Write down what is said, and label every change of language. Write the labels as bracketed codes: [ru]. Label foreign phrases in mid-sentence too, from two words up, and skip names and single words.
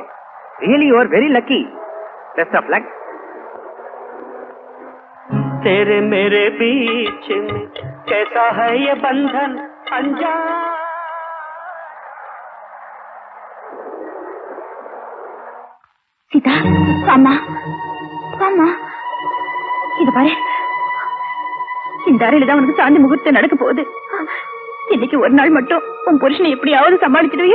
[en] really you are very lucky. best of luck. [hi] तेरे मेरे बीच में कैसा है ये बंधन अनजान. [ta] சீதா அம்மா அம்மா இத பாரு. இந்த அறையில தான் உனக்கு சாந்தி முகூர்த்தம் நடக்க போகுது. இன்னைக்கு ஒரு நாள் மட்டும் உன் புருஷனை எப்படியாவது சமாளிச்சிடுவியா?